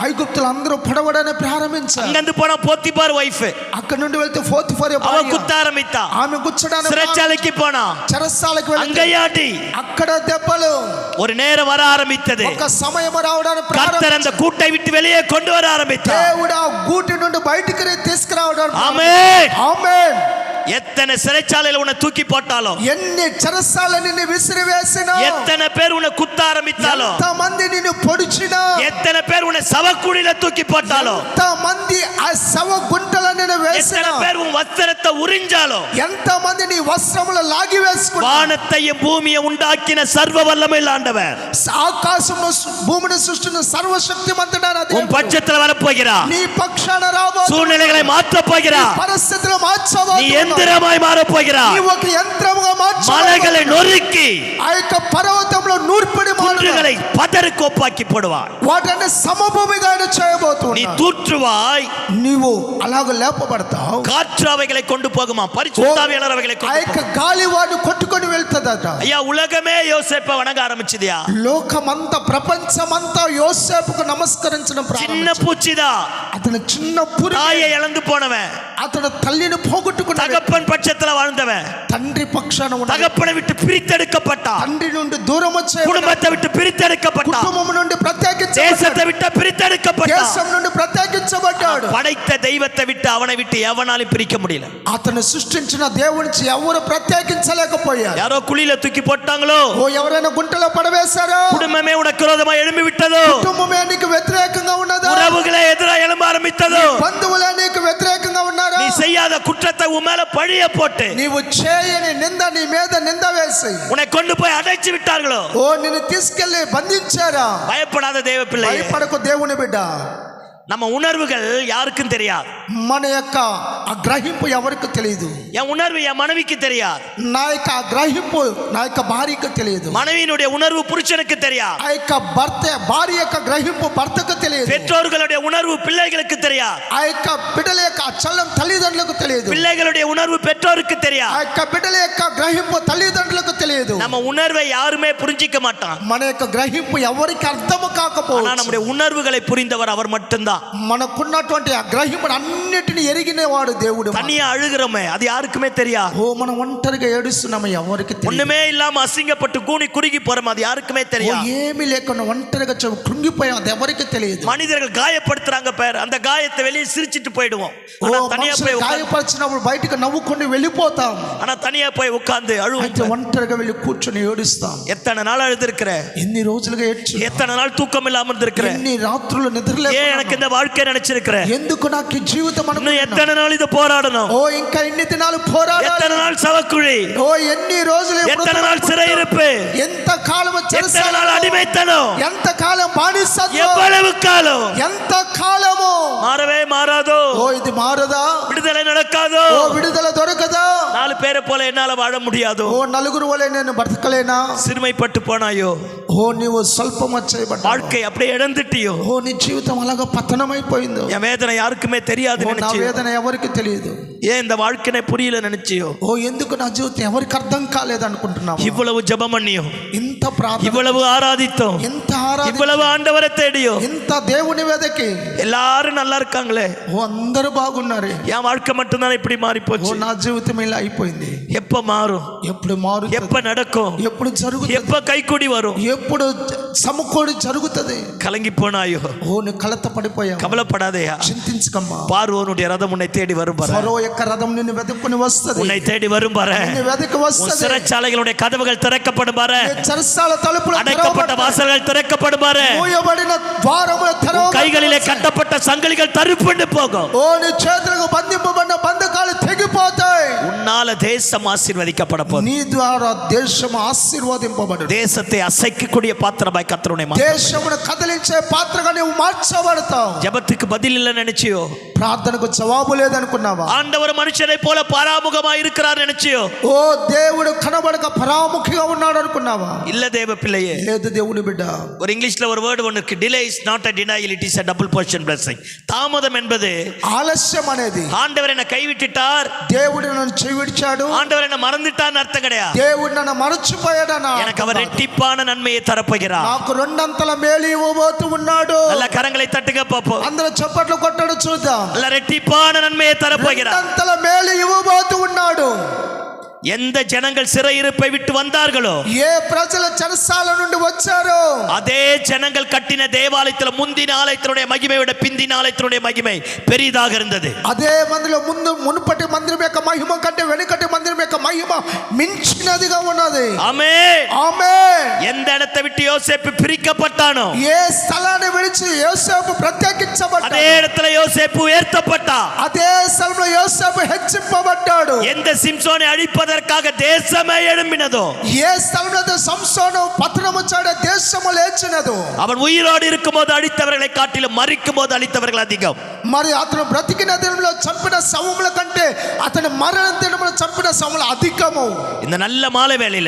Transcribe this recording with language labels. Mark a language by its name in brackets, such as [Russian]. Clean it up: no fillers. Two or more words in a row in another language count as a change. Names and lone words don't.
[Telugu] ఐగుప్తులు అందరూ పొడవడానికి ప్రారంభించారు. [Tamil] அங்கிருந்து போனா போத்திபார் வைஃப், [Telugu] అక్కడ నుండి వెళ్తే పోతిఫర్ [Tamil] அவ குத்த ஆரம்பித்தா. [Telugu] ఆమె గుచ్చడానికి [Tamil] சிறைச்சாலைக்கு போனா. [Telugu] చెరసాలకు వెళ్తే [Tamil] அங்கயாடி [Telugu] అక్కడ దెబ్బలు. [Tamil] ஒரு நேரம் வர ஆரம்பித்தது. [Telugu] ఒక సమయం రావడానికి [Tamil] கர்த்தர் அந்த கூட்டை விட்டு வெளியே கொண்டு வர ஆரம்பித்தார். [Telugu] దేవుడు ఆ గూటి నుండి బయటికి తీసుకురావడానికి. [Tamil] ஆமென். [Telugu] ఆమేన్. [Tamil] எத்தனை சிறைச்சாலையில உன்னை தூக்கி போட்டாலும், [Telugu] ఎన్ని చెరసాల నిన్ను విసిరివేసినా, [Tamil] எத்தனை பேர் உன்னை குத்த ஆரம்பித்தாலும், [Telugu] ఎంత మంది నిన్ను పొడిచినా, [Tamil] எத்தனை பேர் உன்னை சவக்குழியில தூக்கி போட்டாலும், [Telugu] ఎంత మంది ఆ శవ గుంటల నిన్ను వేసినా, [Tamil] எத்தனை பேர் உன் வஸ்திரத்தை உறிஞ்சாலும், [Telugu] ఎంత మంది నీ వస్త్రములు లాగి వేసుకున్నా, [Tamil] வானத்தையும் பூமியை உண்டாக்கின சர்வ வல்லமையுள்ள ஆண்டவர் [Telugu] ఆకాశమును భూమిని సృష్టించిన సర్వశక్తిమంతుడైన [Tamil] உன் [Telugu] దేవుడు [Tamil] பட்சத்துல வரப்போகிறார். [Telugu] నీ పక్షాన రాబోతున్నాడు. [Tamil] சூழ்நிலைகளை மாற்றப் போகிறார். [Telugu] పరిస్థితులు [Tamil] நீ [Telugu] మార్చబోతున్నాడు. [Tamil] எந்திரமாய் மாறப் போகிறார். [Telugu] నీ ఒక యంత్రముగా [Tamil] மலைகளை [Telugu] మార్చబోతున్నాడు. [Tamil] நொறுக்கி [Telugu] ఆ యొక్క పర్వతంలో నూర్పిడి [Tamil] குன்றுகளை பதறுக்கோப்பாக்கி போடுவார். [Telugu] వాటిని సమభూమిగా ఆయన [Tamil] நீ [Telugu] చేయబోతున్నాడు. [Tamil] தூற்றுவாய், [Telugu] నీవు అలాగ లేపబడతావు. [Tamil] காற்று அவைகளை கொண்டு போகுமா, பரிசுத்தாவியானவர் அவைகளை [Telugu] ఆ [Tamil] கொண்டு [Telugu] యొక్క [Tamil] போகும். [Telugu] గాలి వాడిని కొట్టుకొని వెళ్తుందట. [Tamil] ஐயா, உலகமே யோசேப்பை வணங்க ஆரம்பிச்சதுயா. [Telugu] లోకమంతా ప్రపంచమంతా యోసేపుకు నమస్కరించడం [Tamil] சின்ன [Telugu] ప్రారంభించింది. [Tamil] பூச்சிதா, [Telugu] అతను చిన్న పురుగు. [Tamil] தாயை இழந்து போனவன், [Telugu] అతను తల్లిని పోగొట్టుకున్నాడు. [Tamil] தகப்பன் பட்சத்துல வாழ்ந்தவன், [Telugu] తండ్రి పక్షాన ఉన్నాడు. [Tamil] தகப்பனை விட்டு பிரித்தெடுக்கப்பட்டான், [Telugu] తండ్రి నుండి దూరం వచ్చేయబడ్డాడు. [Tamil] குடும்பத்தை விட்டு பிரித்தெடுக்கப்பட்டான், [Telugu] కుటుంబం నుండి ప్రత్యేకించబడ్డాడు. [Tamil] தேசத்தை விட்டு பிரித்தெடுக்கப்பட்டான். [Telugu] దేశం నుండి ప్రత్యేకించబడ్డాడు. [Tamil] படைத்த தெய்வத்தை விட்டு அவனை விட்டு எவனாலும் பிரிக்க முடியல. [Telugu] అతను సృష్టించిన దేవునికి ఎవరు ప్రత్యేకించలేకపోయారు. [Tamil] யாரோ குழியில தூக்கி போட்டாங்களோ, [Telugu] ఓ ఎవరైనా గుంటలో పడవేశారో, [Tamil] குடும்பமே உனக்கு விரோதமா எழும்பி விட்டதோ, [Telugu] కుటుంబమే నీకు వ్యతిరేకంగా ఉన్నదో, [Tamil] உறவுகளே எதிராக எழும்ப ஆரம்பித்ததோ, [Telugu] బంధువులే నీకు వ్యతిరేకంగా ఉన్నారో, [Tamil] நீ செய்யாத குற்றத்தை உன் மேல பழிய போட்டு [Telugu] నీవు చేయని నింద నీ మీద నింద వేసి [Tamil] உன்னை கொண்டு போய் அடைச்சு விட்டார்களோ, [Telugu] ఓ నిన్ను తీసుకెళ్లి బంధించారా? [Tamil] பயப்படாத தேவ பிள்ளை. [Telugu] భయపడకు దేవుని బిడ్డ. [Tamil] நம்ம உணர்வுகள் யாருக்கும் தெரியாது. [Telugu] మన యొక్క ఆ గ్రహింపు ఎవరికి తెలియదు. [Tamil] என் உணர்வு என் மனைவிக்கு தெரியாது. [Telugu] నా యొక్క ఆ గ్రహింపు నా యొక్క భార్యకు తెలియదు. [Tamil] மனைவியினுடைய உணர்வு புருஷனுக்கு தெரியாது. [Telugu] ఆ యొక్క భార్య యొక్క గ్రహింపు భర్తకు తెలియదు. [Tamil] பெற்றோர்களுடைய உணர்வு பிள்ளைகளுக்கு தெரியாது. [Telugu] ఆ యొక్క బిడ్డల యొక్క చల్లం తల్లిదండ్రులకు తెలియదు. [Tamil] பிள்ளைகளுடைய உணர்வு பெற்றோருக்கு [Telugu] ఆ [Tamil] தெரியாது. [Telugu] యొక్క బిడ్డల యొక్క గ్రహింపు తల్లిదండ్రులకు తెలియదు. [Tamil] நம்ம உணர்வை யாருமே புரிஞ்சிக்க மாட்டான். [Telugu] మన యొక్క గ్రహింపు ఎవరికి అర్థము [Tamil] ஆனா [Telugu] కాకపోవచ్చు. [Tamil] நம்முடைய உணர்வுகளை புரிந்தவர் அவர் மட்டும்தான். [Telugu] మనకున్నటువంటి ఆ గ్రహింపును అన్నిటిని ఎరిగిన వాడు దేవుడు. [Tamil] தனியா அழுகிறோமே, அது யாருக்குமே தெரியாது. [Telugu] ఓ మనం ఒంటరిగా ఏడుస్తున్నాము, ఎవరికి తెలియదు. [Tamil] ஒண்ணுமே இல்லாம அசிங்கப்பட்டு கூனி குறுகி போறோம், அது யாருக்குமே [Telugu] ఓ [Tamil] தெரியாது. [Telugu] ఏమీ లేకుండా ఒంటరిగా కృంగిపోయాం, అది ఎవరికి తెలియదు. [Tamil] மனிதர்கள் காயப்படுத்துறாங்க பேர், அந்த காயத்தை வெளியே சிரிச்சிட்டு போயிடுவோம். [Telugu] ఓ [Tamil] ஆனா தனியா [Telugu] మనుషులు [Tamil] போய் [Telugu] గాయపరిచినప్పుడు బయటకు నవ్వుకొని వెళ్ళిపోతాం. [Tamil] ஆனா தனியா போய் உட்கார்ந்து [Telugu] అయితే [Tamil] அழுவோம். [Telugu] ఒంటరిగా వెళ్ళి కూర్చొని ఏడుస్తాం. [Tamil] எத்தனை நாள் அழுதுருக்கிற, [Telugu] ఎన్ని రోజులుగా ఏడ్చు, [Tamil] எத்தனை நாள் தூக்கம் இல்லாம இருந்திருக்கிற, [Telugu] ఎన్ని రాత్రులు నిద్రలే, [Tamil] ஏன் எனக்கு இந்த வாழ்க்கை நினைச்சிருக்கிற, [Telugu] ఎందుకు నాకు ఈ జీవితం [Tamil] இன்னும் [Telugu] అనుకున్నాను. [Tamil] எத்தனை நாள் இது போராடணும், [Telugu] ఓ ఇంకా ఎన్ని దినాలు పోరాడాలి, [Tamil] எத்தனை நாள் சவக்குழி, [Telugu] ఓ ఎన్ని రోజులు [Tamil] எத்தனை நாள் சிறையிருப்பு, [Telugu] ఎంత కాలం [Tamil] எத்தனை நாள் அடிமைத்தனம், [Telugu] ఎంత కాలం బానిసత్వం, [Tamil] எவ்வளவு காலம் [Telugu] ఎంత కాలము. [Tamil] மாறவே மாறாதோ, [Telugu] ఓ ఇది మారదా, [Tamil] விடுதலை நடக்காதோ, [Telugu] ఓ విడుదల దొరకదా, [Tamil] 4 பேரை போல என்னால வாழ முடியாதோ, [Telugu] ఓ నలుగురు వలె నేను బ్రతకలేనా, [Tamil] சிறுமைப்பட்டு போனாயோ, [Telugu] ఓ నీవు స్వల్పం చేయబడ్డా, [Tamil] வாழ்க்கை அப்படியே இழந்துட்டியோ, [Telugu] ఓ నీ జీవితం అలాగా పతనమైపోయిందో, [Tamil] என் வேதனை யாருக்குமே தெரியாது [Telugu] ఓ నా [Tamil] நினைச்சு [Telugu] వేదన ఎవరికి తెలియదు. [Tamil] ஏன் இந்த வாழ்க்கையை புரியல நினைச்சியோ? [Telugu] ఓ ఎందుకు నా జీవితం ఎవరికి అర్థం కాలేదు అనుకుంటున్నావు? [Tamil] இவ்வளவு ஜெபம் பண்ணியோ, [Telugu] ఇంత ప్రార్థన, [Tamil] இவ்வளவு ஆராதித்தோம், [Telugu] ఎంత ఆరాధన, [Tamil] இவ்வளவு ஆண்டவரை தேடியோ, [Telugu] ఎంత దేవుని వెదకి [Tamil] எல்லாரும் நல்லா இருக்காங்களே, [Telugu] ఓ అందరూ బాగున్నారు, [Tamil] என் வாழ்க்கை மட்டும்தான் இப்படி மாறி [Telugu] ఓ [Tamil] போச்சு. [Telugu] నా జీవితం ఇలా అయిపోయింది. [Tamil] எப்ப மாறும்? [Telugu] ఎప్పుడు మారు, [Tamil] எப்ப நடக்கும்? [Telugu] ఎప్పుడు జరుగుతుంది, [Tamil] எப்ப கைக்கூடி வரும்? [Telugu] ఎప్పుడు సమకూడి జరుగుతుంది. [Tamil] கலங்கி போனாயோ? [Telugu] ఓ నువ్వు కలత పడిపోయావు. [Tamil] கவலைப்படாதேயா, [Telugu] చింతించకమ్మా. [Tamil] பார்வோனுடைய ரதம் உன்னை தேடி வரும் பாரு. [Telugu] ఫరో యొక్క రథం నిన్ను వెతుక్కుని వస్తది, [Tamil] உன்னை தேடி வரும் பாரு. [Telugu] నిన్ను వెతికి [Tamil] உன் [Telugu] వస్తది. [Tamil] சிறைச்சாலைகளுடைய கதவுகள் திறக்கப்படும் பாரு. [Telugu] నీ చెరసాల తలుపులు [Tamil] அடைக்கப்பட்ட வாசல்கள் திறக்கப்படும் பாரு. [Telugu] మూయబడిన ద్వారములు తెరవబడతాయి. [Tamil] கைகளிலே கட்டப்பட்ட சங்கிலிகள் தரிப்புண்டு போகும். [Telugu] ఓ నీ చేతులకు బంధింపబడిన బంధకాలు తెగిపోతాయి. [Tamil] உன்னால தேசம் ஆசீர்வதிக்கப்பட போகுது. [Telugu] నీ ద్వారా దేశం ఆశీర్వదింపబడును. [Tamil] தேசத்தை அசைக்கக்கூடிய பாத்திரமாய் கர்த்தருடைய [Telugu] దేశమును కదిలించే పాత్రగా నీవు మార్చబడతావు. [Tamil] ஜெபத்துக்கு பதில் இல்ல நினைச்சியோ? [Telugu] ప్రార్థనకు జవాబు లేదనుకున్నావా? [Tamil] ஆண்டவர் மனுஷனை போல பராமுகமாய் இருக்கிறார் நினைச்சியோ? [Telugu] ఓ దేవుడు కనబడక పరాముఖిగా ఉన్నాడు అనుకున్నావా? [Tamil] இல்ல தேவ பிள்ளையே, [Telugu] లేదు దేవుని బిడ్డ. [Tamil] ஒரு இங்கிலீஷ்ல ஒரு வேர்டு ஒன்னு இருக்கு, [English] delay is not a denial, it is a double portion blessing. [Tamil] தாமதம் என்பது [Telugu] ఆలస్యం అనేది, [Tamil] ஆண்டவர் என்ன கைவிட்டுட்டார், [Telugu] దేవుడు నన్ను చెవిడిచాడు, [Tamil] ஆண்டவர் என்ன மறந்துட்டார்னு அர்த்தம் கிடையாது. [Telugu] దేవుడు నన్ను మరచిపోయాడనా? [Tamil] எனக்கு அவர் ரெட்டிப்பான நன்மையை தரப்போகிறார். [Telugu] నాకు రెండంతల మేలు ఇవ్వబోతూ ఉన్నాడు. [Tamil] நல்ல கரங்களை தட்டுங்க பாப்போம். [Telugu] అందరూ చప్పట్లు కొట్టడు చూద్దాం. [Tamil] நல்ல ரெட்டிப்பான நன்மையை தரப்போகிறார். [Telugu] రెండంతల మేలు ఇవ్వబోతూ ఉన్నాడు. [Tamil] எந்த ஜனங்கள் சிறையிருப்பை விட்டு வந்தார்களோ, [Telugu] ఏ ప్రజల చెరసాల నుండి వచ్చారో, [Tamil] அதே ஜனங்கள் கட்டின தேவாலயத்தில் முந்தின ஆலயத்தினுடைய மகிமை விட பிந்தின ஆலயத்தினுடைய மகிமை பெரிதாக இருந்தது. [Telugu] అదే మందిలో మునుపటి మందిరం యొక్క మహిమ కంటే వెనుకటి మందిరం యొక్క మహిమ మించినదిగా ఉన్నది. [Tamil] ஆமென். [Telugu] ఆమేన్. [Tamil] எந்த இடத்தை விட்டு யோசேப்பு பிரிக்கப்பட்டானோ, [Telugu] ఏ స్థలాన్ని విడిచి యోసేపు ప్రత్యేకించబడ్డాడు, [Tamil] அதே இடத்துல யோசேப்பு உயர்த்தப்பட்டா. [Telugu] అదే స్థలంలో యోసేపు హెచ్చింపబడ్డాడు. [Tamil] எந்த சிம்சோனை அழிப்பதற்காக தேசமே எழும்பினதோ, [Telugu] ఏ స్థలంలో సంసోను పతనము చేయడ దేశము లేచినదో, [Tamil] அவன் உயிரோடு இருக்கும்போது அழித்தவர்களை காட்டிலும் மரிக்கும் போது அழித்தவர்கள் அதிகம். [Telugu] మరి అతను బ్రతికిన దినంలో చంపిన శవముల కంటే అతను మరణ దినంలో చంపిన శవములు అధికము. [Tamil] இந்த நல்ல மாலை வேளையில